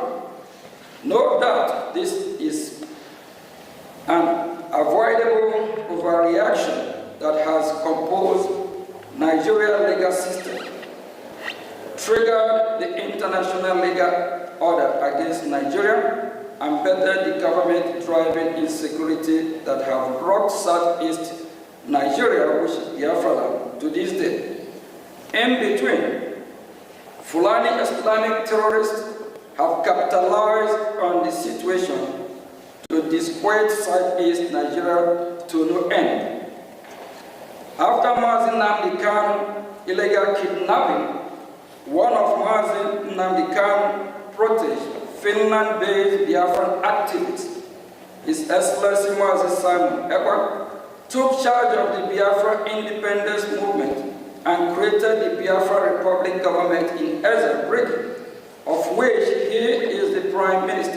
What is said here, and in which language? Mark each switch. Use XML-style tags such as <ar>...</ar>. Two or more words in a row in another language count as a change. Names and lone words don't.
<en>No doubt this is an avoidable overreaction that has composed Nigeria's legal system, triggered the international legal order against Nigeria, and bettered the government-driven insecurity that have rocked southeast Nigeria, which is Biafra land, to this day. In between, Fulani Islamic terrorists have capitalized on the situation to disquiet southeast Nigeria to no end. After Mazi Nnamdi Kanu illegal kidnapping, one of Mazi Nnamdi Kanu protege, Finland-based Biafran activist, His Excellency Mazi Simon Ekpa, took charge of the Biafra independence movement and created the Biafra Republic government in Ezra Brgie, of which he is the Prime Minister.</en>